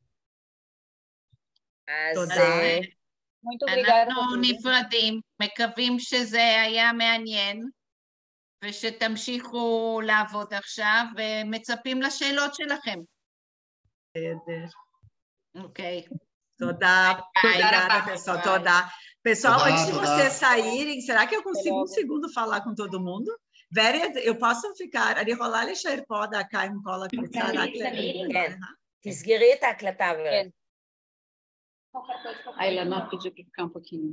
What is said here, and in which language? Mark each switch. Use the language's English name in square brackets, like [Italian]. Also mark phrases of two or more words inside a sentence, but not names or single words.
[Hebrew] תודה. אנחנו נפרדים, מקווים שזה היה מעניין, ושתמשיכו לעבוד עכשיו, ומצפים לשאלות שלכם. אוקיי. [Portuguese] Toda. Obrigada, pessoal. Toda. Pessoal, antes de vocês saírem, será que eu consigo um segundo falar com todo mundo? Vered, eu posso ficar, [Hebrew] אני יכולה להישאר פה דקה עם כל הקבוצה? כן. תסגרי את ההקלטה, ורד. [Portuguese] A Helena pediu para ficar um pouquinho.